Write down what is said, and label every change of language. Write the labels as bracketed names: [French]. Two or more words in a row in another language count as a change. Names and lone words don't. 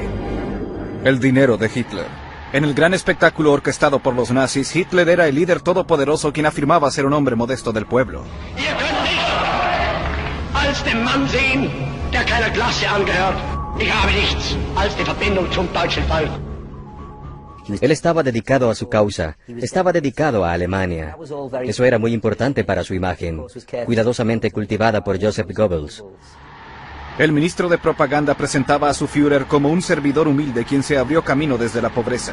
[Spanish] El dinero de Hitler. En el gran espectáculo orquestado por los nazis, Hitler era el líder todopoderoso quien afirmaba ser un hombre modesto del pueblo. [German] Ihr könnt mich als den Mann sehen, der keiner Klasse angehört. Ich habe nichts als die Verbindung zum deutschen Volk. [Spanish] Él estaba dedicado a su causa, estaba dedicado a Alemania. Eso era muy importante para su imagen, cuidadosamente cultivada por Joseph Goebbels. El ministro de propaganda presentaba a su Führer como un servidor humilde quien se abrió camino desde la pobreza.